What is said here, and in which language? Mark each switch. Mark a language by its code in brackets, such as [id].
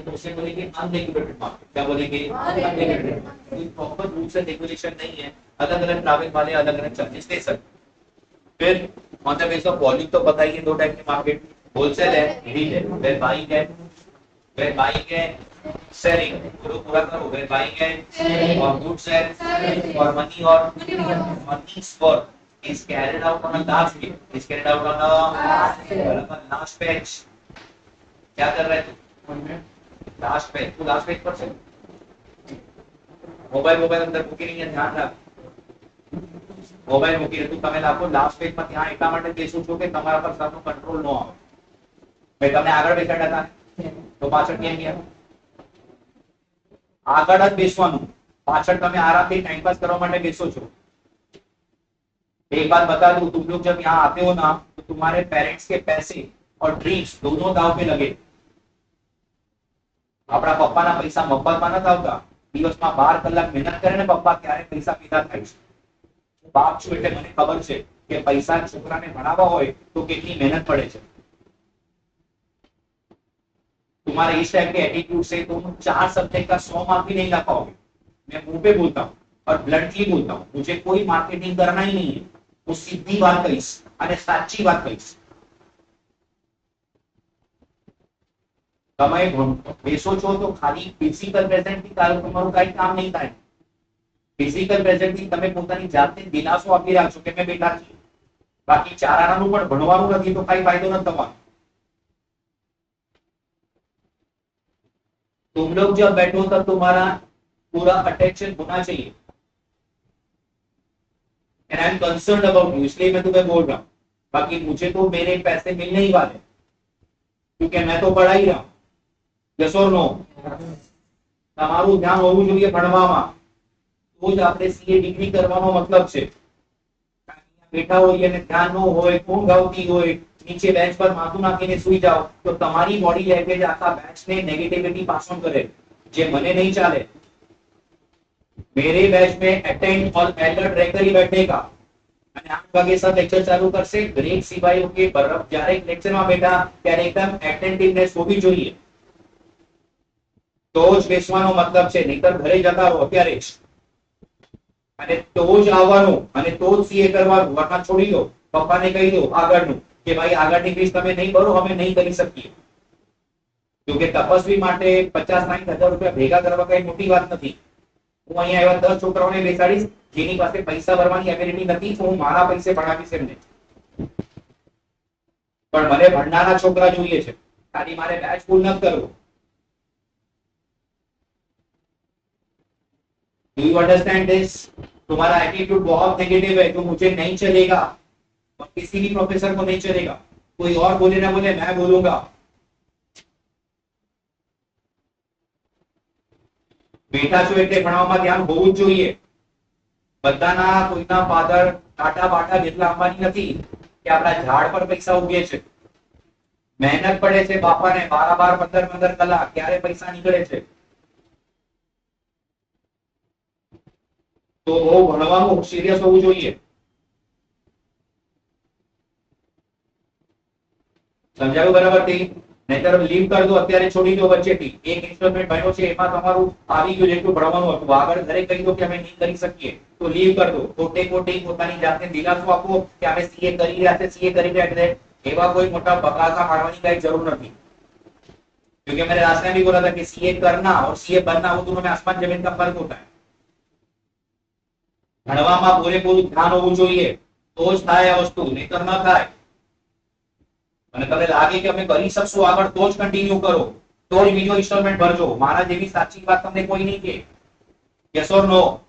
[hi] तो उसे बोलेंगे अनरेगुलेटेड मार्केट। क्या बोलेंगे? अनरेगुलेटेड। कोई प्रॉपर रूल्स एंड रेगुलेशन नहीं है, अलग अलग ट्रैवल वाले अलग अलग चार्जेस दे सकते। फिर on the base of volume तो पता ही है, 2 टाइप के मार्केट, होलसेल है, रिटेल है। वेयर बाइंग है, वेयर बाइंग है, सेलिंग, पूरा करो। [en] Where buying है और goods है और मनी और monies for is carried out on a last page, is carried out on a last page। [hi] क्या कर रहे तू? Last page. तू लास्ट पेज पर से मोबाइल अंदर [gu] મૂકી નહીં, ધ્યાન રાખ। મોબાઈલ મૂકી તો તમે લાખો લાસ્ટ પેજ માં ત્યાં એટલા માટે બેસું છું કે તમારા પર સરનો કંટ્રોલ ન આવે। ભાઈ તમે આગળ બેસાડ્યા હતા તો પાછળ કેમ ગયા? આગળ જ બેસવાનું, પાછળ તમે આરામથી ટાઈમ પાસ કરવા માટે બેસો છો। [hi] एक बात बता दूं, तुम लोग जब यहाँ आते हो ना तो तुम्हारे पेरेंट्स के पैसे और ड्रीम्स दोनों दाव पे लगे। [gu] આપણા પપ્પાના પૈસા મફતમાં નથી આવતા, દિવસમાં 12 કલાક મહેનત કરે ને પપ્પા ત્યારે પૈસા પેદા થાય છે। બાપ છું એટલે મને ખબર છે કે પૈસા છોકરાને ભણાવવા હોય તો કેટલી મહેનત પડે છે। [hi] तुम्हारे इस टाइप के एटीट्यूड से तुम 4 सब्जेक्ट का 100 मार्क भी नहीं ला पाओगे। मैं मुंह पे बोलता हूँ और ब्लंटली बोलता हूँ, मुझे कोई मार्केटिंग करना ही नहीं है। [gu] वो सीधी बात कहीश અને સાચી વાત કહીશ। તમે બેસો છો તો ખાલી ફિઝિકલ પ્રેઝન્ટ થી તમારું કઈ કામ નહીં થાય। ફિઝિકલ પ્રેઝન્ટ થી તમે પોતાની જાતને દિલાસો આપી રહ્યા છો કે મેં બેઠા છું, બાકી 4 આનાનું પણ ભણવાનું નથી તો કઈ ફાયદો નથી તમારો। [hi] तुम लोग जब बैठो तब तुम्हारा पूरा अटेंशन होना चाहिए। [en] and I am concerned about you, [hi] इसलिए मैं तुम्हें बोल रहा हूं। बाकी मुझे तो मेरे पैसे मिलने ही वाले, क्योंकि मैं तो पढ़ा ही रहा हूं। यस और नो? [gu] તમારું ધ્યાન હોવું જોઈએ ભણવામાં, તો જ આપણે સીએ ડિગ્રી કરવાનો મતલબ છે। બેઠા હોઈએ અને ધ્યાન ન હોય, ઊંઘ આવતી હોય, [hi] नीचे बेंच पर [gu] माथું નાખીને સુઈ જાઓ તો તમારી બોડી લેંગ્વેજ આખા બેચને નેગેટિવિટી પાસ ઓન કરે, જે મને નહીં ચાલે। [hi] मेरे बैच में अटेंड और अलर्ट रहकर ही बैठेगा [gu] અને 8 વાગે સર લેક્ચર ચાલુ કરશે। બ્રેક સિવાય કે બરફ જ્યારે લેક્ચરમાં બેઠા ત્યારે એકદમ એટેન્ટિવનેસ હોવી જોઈએ, તો જ બેસવાનો મતલબ છે, નહીતર ઘરે જતા રહો અત્યારે જ। અને તો જ આવવાનું અને તો જ સીએ કરવાનું, વરના છોડી દો। પપ્પાને કહી દો આગળનું કે ભાઈ આગળની ફીસ તમે નહીં ભરો, અમે નહીં કરી શકીએ। क्योंकि તપસ્વી માટે 50-60 હજાર રૂપિયા ભેગા કરવા કઈ મોટી વાત નથી। હું અહીંયા એવા 10 છોકરાઓને બેસાડીશ જેની પાસે પૈસા ભરવાની એબિલિટી નથી, તો હું મારા પૈસે ભણાવીશ એમને। પણ મને ભણનારા છોકરા જોઈએ છે, ખાલી મારે બેચ ફૂલ નથી કરવું। [en] Do you understand this? [hi] तुम्हारा एटीट्यूड बहुत नेगेटिव है, जो मुझे नहीं चलेगा और किसी भी प्रोफेसर को नहीं चलेगा। कोई और बोले ना बोले, मैं बोलूंगा। [gu] બેઠા છો એટલે ભણવામાં ધ્યાન હોવું જ જોઈએ। બધાના કોઈના ફાધર ટાટા બાટા જેટલા અંબાની નથી કે આપણા ઝાડ પર પૈસા ઉગે છે। મહેનત પડે છે બાપાને 12 15 કલાક, ત્યારે પૈસા નીકળે છે। તો બહુ ભણવાનું સિરિયસ હોવું જોઈએ। સમજાયું બરાબરથી? નહીતર લીવ કરી દો, અત્યારે છોડી દો વચ્ચેથી। એક ઇન્સ્ટોલમેન્ટ ભણ્યો છે એમાં તમારું આવી ગયું જેટલું ભણવાનું હતું, આગળ ઘરે કહી દો કે અમે નહીં કરી શકીએ, તો લીવ કરી દો। ખોટે ખોટી પોતાની જાતને દિલાસો આપો કે અમે સીએ કરી રહ્યા છે, સીએ કરી રહ્યા છે। [hi] એવા कोई मोटा बकासा मारवानी कई जरूर नहीं, क्योंकि मैंने रास्ते में भी बोला था कि सीए करना और सीए बनना वो दोनों में आसमान जमीन का फर्क होता है। [gu] ભણવામાં પૂરેપૂરું ધ્યાન હોવું જોઈએ, તો જ થાય આ વસ્તુ, નહીતર ન થાય। અને તમને લાગે કે અમે કરી શકશું આગળ, તો જ કન્ટિન્યુ કરો, તો જ બીજો ઇન્સ્ટોલમેન્ટ ભરજો। મારા જેવી સાચી વાત તમને કોઈ નહીં કહે। [en] Yes or no?